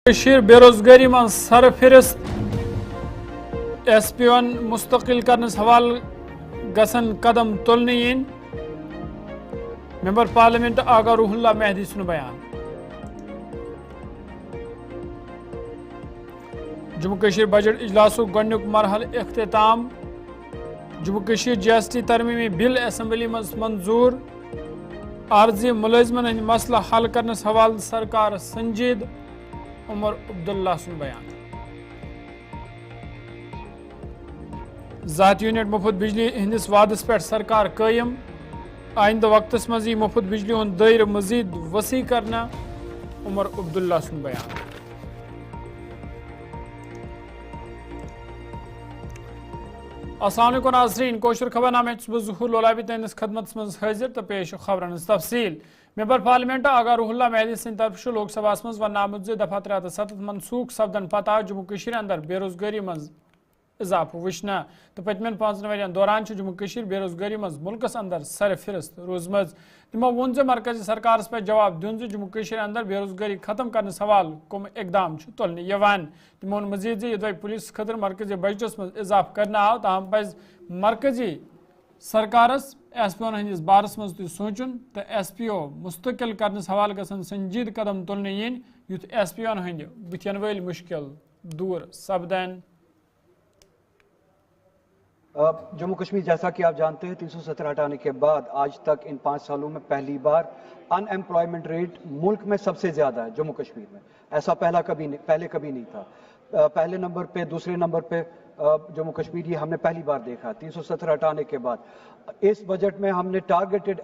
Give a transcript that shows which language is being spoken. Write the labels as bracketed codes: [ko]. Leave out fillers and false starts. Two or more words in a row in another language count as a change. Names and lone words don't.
[ks] بے روزگاری من سرفہرست ایس پی این مستقل کرنس حوالہ گژھن قدم تلنہ ین ممبر پارلیمنٹ آغا روح اللہ مہدی سن بیان جموں کشمیر بجٹ اجلاسک گۄڈنیُک مرحلہ اختتام جموں کشمیر جی ایس ٹی ترمیمی بل اسمبلی مز منظور عارضی ملازمن ہند مسئلہ حل کرنس حوالہ سرکار سنجید عمر عبداللہ سن بیان ذات یونٹ مفت بجلی ہندس وعدس پہ سرکار قائم آئندہ وقتس مز مفت بجلی ہند دائرہ مزید وسیع کرنا عمر عبداللہ سن بیان السلام علیکم ناظرین کوشر خبر نامہ ظہور لولابی تہندس خدمت مز حاضر تو پیش خبرن تفصیل ممبر پارلیمنٹ آغا روح اللہ مہدی سند طرف لوک سبھا مز ون آمت دفعہ 307 منسوخ سپدن پتہ جموں کشمیر اندر بے روزگاری مز اضافہ وچھنا تو پتمین 5 ورین دوران جموں کشمیر بے روزگاری مز ملکس اندر سرفہرست روزمز تمو وون مرکزی سرکارس پہ جواب دن جموں کشمیر اندر بے روزگاری ختم کرنے حوالہ کم اقدام تلنہ یوان تمو مزید یہ پولیس خاطر مرکزی بجٹس مز اضافہ کرنے آو تاہم پز مرکزی سرکارس ایس پی او ہندس بارس مز تہ سوچن تو ایس پی او مستقل کرنس حوالہ گژھن سنجید قدم تلنہ ین یُتھ ایس پی او ہند بتین ول مشکل دور سپدن [ur] جموں کشمیر جیسا کہ آپ جانتے ہیں 370 ہٹانے کے بعد آج تک ان 5 سالوں میں پہلی بار [en] unemployment rate [ur] ملک میں سب سے زیادہ ہے جموں کشمیر میں ایسا پہلے کبھی نہیں تھا پہلے نمبر پہ دوسرے نمبر پہ جموں کشمیر یہ ہم نے پہلی بار دیکھا 370 ہٹانے کے بعد اس بجٹ میں ہم نے ٹارگیٹڈ